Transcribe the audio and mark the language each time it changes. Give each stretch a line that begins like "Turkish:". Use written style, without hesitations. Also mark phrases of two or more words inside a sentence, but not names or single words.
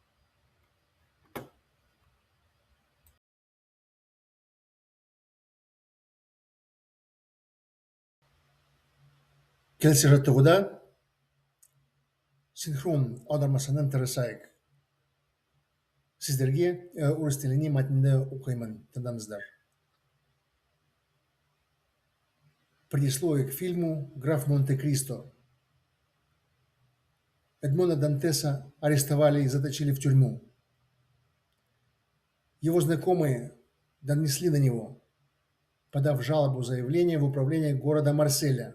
Kazakh: Келесі жаттығуда синхрон аудармасынан тырысайық. Сіздерге орыс тіліне мәтінді оқимын, тыңдаңыздар.
Russian: Предисловие к фильму «Граф Монте-Кристо». Эдмона Дантеса арестовали и заточили в тюрьму. Его знакомые донесли на него, подав жалобу заявление в управление города Марселя.